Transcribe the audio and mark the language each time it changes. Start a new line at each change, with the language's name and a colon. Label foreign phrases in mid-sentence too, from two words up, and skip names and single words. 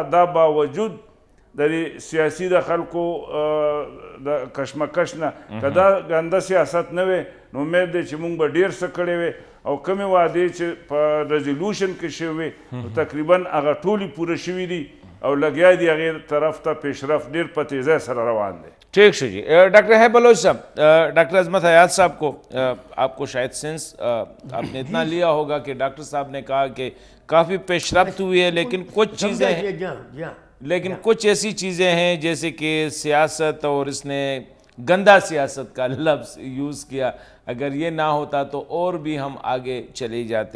Pashto: دا باوجود د دې سیاسي د خلکو د کشمکش نه که دا ګنده سیاست نه وی نو امید دی چې مونږ به ډېر څه کړی وی او کومې وعدې چې په ریزولوشن کې شوې وې نو تقریبا هغه ټولې پوره شوي دي او لګیا دي هغې طرف ته پیشرفت ډېر په تیزۍ سره روان دی.
Urdu: ٹھیک ہے جی. ڈاکٹر ہے بلوچ صاحب، ڈاکٹر عظمت حیات صاحب کو آپ کو شاید سینس آپ نے اتنا لیا ہوگا کہ ڈاکٹر صاحب نے کہا کہ کافی پیش رفت ہوئی ہے لیکن کچھ ایسی چیزیں ہیں جیسے کہ سیاست، اور اس نے گندا سیاست کا لفظ یوز کیا، اگر یہ نہ ہوتا تو اور بھی ہم آگے چلے جاتے.